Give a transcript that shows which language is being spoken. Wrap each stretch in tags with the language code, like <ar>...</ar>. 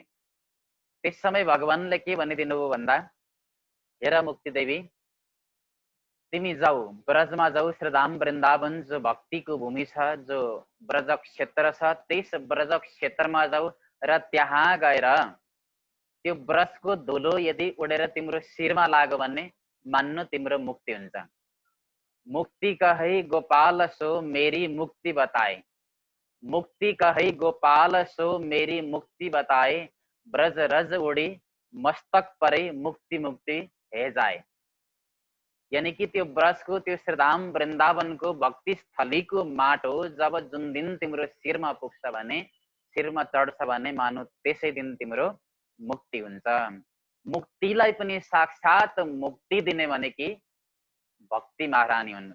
<ne>त्यस समय भगवानले के भनिदिनु हो भन्दा, हेर मुक्ति देवी, तिमी जाऊ ब्रजमा जाऊ, श्रीधाम वृन्दावन जो भक्तिको भूमि छ, जो ब्रज क्षेत्र छ, त्यस ब्रज क्षेत्रमा जाऊ र त्यहाँ गएर त्यो ब्रजको धुलो यदि उडेर तिम्रो शिरमा लाग्यो भने मान्नु तिम्रो मुक्ति हुन्छ।</ne> <hi>मुक्ति कहै गोपाल सो मेरी मुक्ति बताए, मुक्ति कहै गोपाल सो मेरी मुक्ति बताए, ब्रज रज उडी मस्तक परे मुक्ति मुक्ति हे जाए।</hi> <ne>यानी कि त्यो ब्रजको, त्यो श्रीधाम वृन्दावनको भक्ति स्थलीको माटो जब जुन दिन तिम्रो शिरमा पुग्छ भने, शिरमा चढ्छ भने मानु त्यसै दिन तिम्रो मुक्ति हुन्छ। मुक्तिलाई पनि साक्षात मुक्ति दिने भने कि भक्ति महारानी हुन्।</ne>